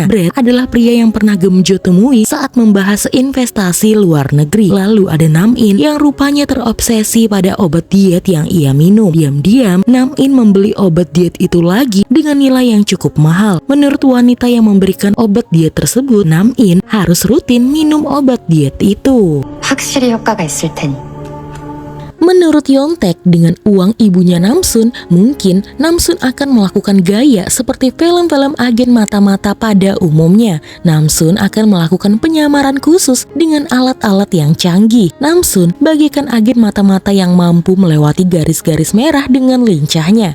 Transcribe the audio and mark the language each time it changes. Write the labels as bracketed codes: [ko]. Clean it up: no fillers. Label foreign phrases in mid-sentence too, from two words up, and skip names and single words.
[id] Brad adalah pria yang pernah Gemjo temui saat membahas investasi luar negeri. Lalu ada Nam-in yang rupanya terobsesi pada obat diet yang ia minum. Diam-diam, Nam-in membeli obat diet itu lagi dengan nilai yang cukup mahal. Menurut wanita yang memberikan obat diet tersebut, Nam-in harus rutin minum obat diet itu. [ko] 확실히 효과가 있을 테니. [id] Menurut Yontek, dengan uang ibunya Namsun, mungkin Namsun akan melakukan gaya seperti film-film agen mata-mata pada umumnya. Namsun akan melakukan penyamaran khusus dengan alat-alat yang canggih. Namsun bagaikan agen mata-mata yang mampu melewati garis-garis merah dengan lincahnya.